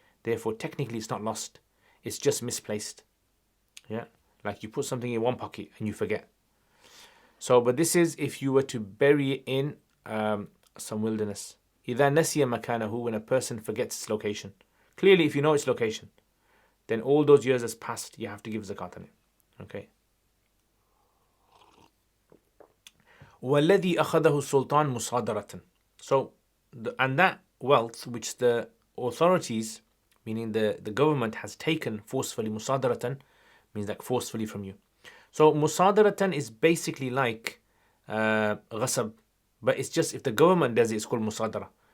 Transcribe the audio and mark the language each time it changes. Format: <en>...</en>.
<en>Therefore, technically, it's not lost. It's just misplaced. Yeah, like you put something in one pocket and you forget. So, but this is if you were to bury it in some wilderness.</en> <ar>إِذَا نَسِيَ مَكَانَهُ,</ar> <en>when a person forgets its location. Clearly, if you know its location, then all those years has passed, you have to give zakat on it. Okay.</en> <ar>وَالَّذِي أَخَذَهُ السُّلْطَانُ مُصَادَرَةً.</ar> <en>So, and that wealth which the authorities, meaning the government, has taken forcefully, musadaratan means like forcefully from you. So musadaratan is basically like ghasab, but it's just if the government does it, it's called musadara.</en>